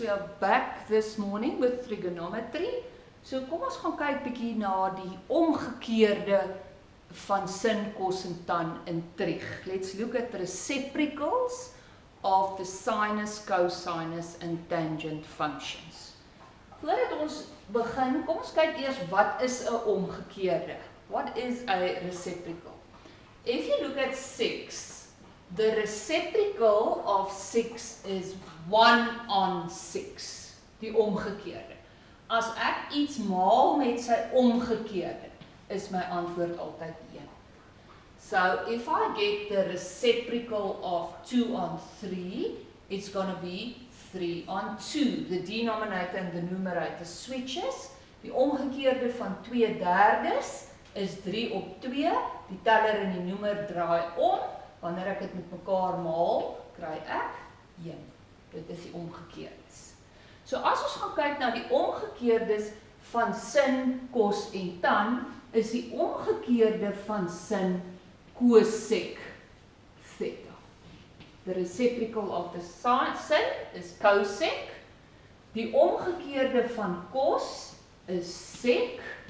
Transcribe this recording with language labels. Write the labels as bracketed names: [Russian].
[English] We are back this morning with trigonometry. [Afrikaans] So kom ons gaan kyk bietjie na die omgekeerde van sin, cos en tan in trig. [English] Let's look at recipricals of the sinus, cosinus and tangent functions. [Afrikaans] Voordat ons begin, kom ons kyk eers wat is 'n omgekeerde. [English] What is a reciprocal? If you look at 6, the reciprocal of 6 is 1 on 6, [Afrikaans] die omgekeerde. As ek iets maal met sy omgekeerde, is my antwoord altyd 1. [English] So if I get the reciprocal of 2 on 3, it's going to be 3 on 2. The denominator and the numerator switches. [Afrikaans] Die omgekeerde van 2/3 is 3 op 2. Die teller en die noemer draai om. Wanneer ek dit met mekaar maal, kry ek 1. Dit is die omgekeerdes. So as ons gaan kyk na die omgekeerdes van sin, cos en tan, is die omgekeerde van sin cosec theta. [English] The reciprocal of the sin is cosec. [Afrikaans] Die omgekeerde van cos is sec.